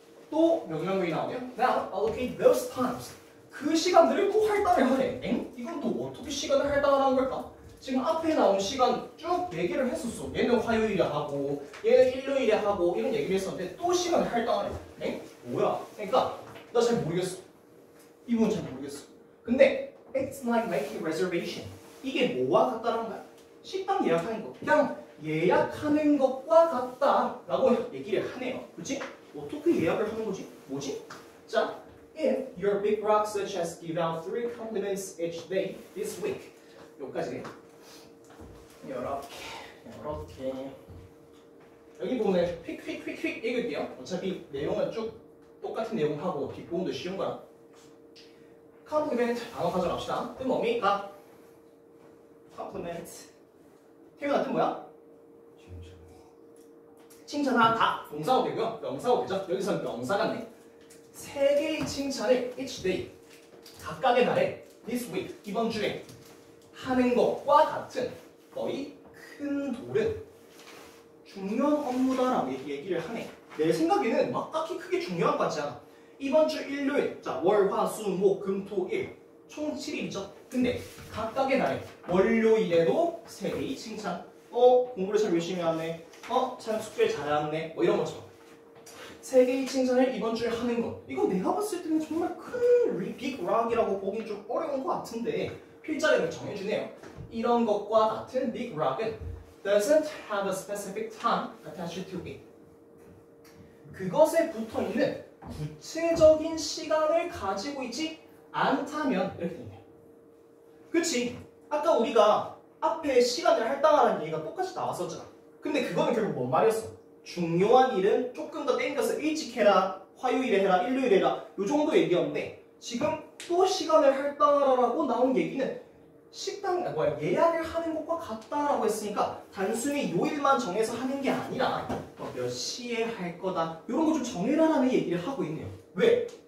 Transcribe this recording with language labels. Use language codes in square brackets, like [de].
[ko] 또 명령문이 나오면 [en] Now allocate those times [ko] 그 시간들을 또 할당을 하래. 엥? 이건 또 어떻게 시간을 할당을 하는 걸까? 지금 앞에 나온 시간 쭉 얘기를 했었어. 얘는 화요일에 하고 얘는 일요일에 하고 이런 얘기를 했었는데 또 시간을 할당을 해. 엥? 뭐야? 그러니까 나 잘 모르겠어. 이 부분 잘 모르겠어. 근데 [en] it's like making reservation. [ko] 이게 뭐와 같다는 거야? 식당 예약하는 거. 그냥 예약하는 것과 같다라고 얘기를 하네요. 그렇지? 어떻게 예약을 하는 거지? 뭐지? 자, [en] if your big rock such as give out 3 compliments each day this week. [ko] 여기까지. 이렇게. 여기 부분을 휙 읽을게요. 어차피 내용은 쭉 똑같은 내용하고 뒷부분도 쉬운 거라. compliment 단어 가져갑시다. 뜻 뭡니까? compliment. 태우나 뜻 뭐야? 칭찬하다. 동사도 되고요. 명사도 되죠. 여기서는 명사가 네. 3개의 칭찬을 [en] each day [ko] 각각의 날에 [en] this week [ko] 이번 주에 하는 것과 같은 거의 큰 돌은 중요한 업무다라고 얘기를 하네. 내 생각에는 막 딱히 크게 중요한 것 같지 않아. 이번 주 일요일, 자 월, 화, 수, 목, 금, 토, 일 총 7일이죠. 근데 각각의 날에 월요일에도 3개의 칭찬. 공부를 참 열심히 하네. 참 숙제 잘해왔네. 뭐 이런 것처럼 3개의 칭찬을 이번 주에 하는 것. 이거 내가 봤을 때는 정말 큰 빅 락이라고 보긴 좀 어려운 것 같은데 필자리를 정해주네요. 이런 것과 같은 [en] big rock은 doesn't have a specific time attached to it. [ko] 그것에 붙어있는 구체적인 시간을 가지고 있지 않다면 이렇게 되네요. 그치? 아까 우리가 앞에 시간을 할당하라는 얘기가 똑같이 나왔었잖아. 근데 그거는 결국 뭔 말이었어? 중요한 일은 조금 더 땡겨서 일찍 해라, 화요일에 해라, 일요일에 해라 요 정도 얘기였는데 지금 또 시간을 할당하라고 나온 얘기는 예약을 하는 것과 같다라고 했으니까 단순히 요일만 정해서 하는 게 아니라 몇 시에 할 거다 이런 거 좀 정해라라는 얘기를 하고 있네요. 왜?